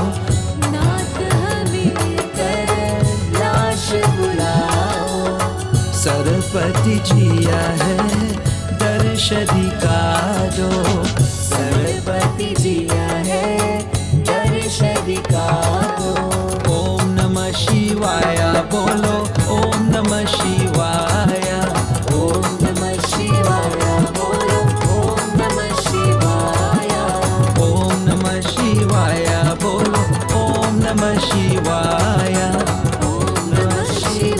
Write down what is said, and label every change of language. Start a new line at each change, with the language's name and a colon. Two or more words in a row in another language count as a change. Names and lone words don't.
Hindi: सरपति जिया है दर्श दिखाओ सरपति जिया है दर्श दिखाओ
Sanskrit: ओम नमः शिवाय बोलो ओम नमः शिवाय ओम नमः शिवाय बोलो ओम नमः शिवाय ओम नमः शिवाय बोलो ओम नमः शिवाय ओम नमः शिवाय